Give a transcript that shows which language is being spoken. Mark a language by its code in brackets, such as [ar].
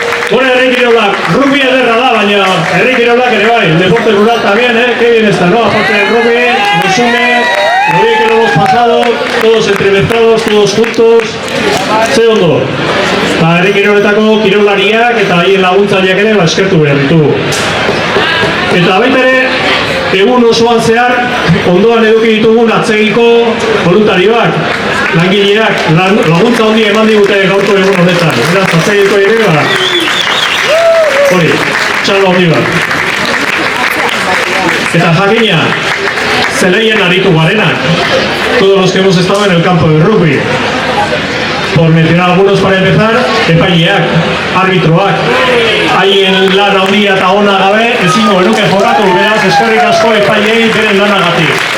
[eu] Bueno, herrikirolak, rugby ederra da, baina herrikirolak ere bai, [es] el deporte rural también, qué bien está, ¿no? Aparte del rugby, nos une, lo bien que lo hemos pasado, todos entremezclados, todos juntos, [eu] ze ondo. Herrikiroletako kirolariak eta haien laguntzaileak ere eskertu behar ditugu. Eta baita ere, egun osoan zehar, ondoan eduki ditugun atzegiko voluntarioak, langileak, laguntza handi eman digute gaurko egun honetan. Beraz, atzegiko ere gara. Hori, txalo handi bat. Eta jakina, zeleien aritu garenak, [es] todos los que hemos estado en el campo de rugby. Por mencionar algunos para empezar, [eu] epaileak, arbitroak, haien lan handia eta ona gabe, ezingo genuke jokatu, beraz, eskerrik asko epailei beren lanagatik.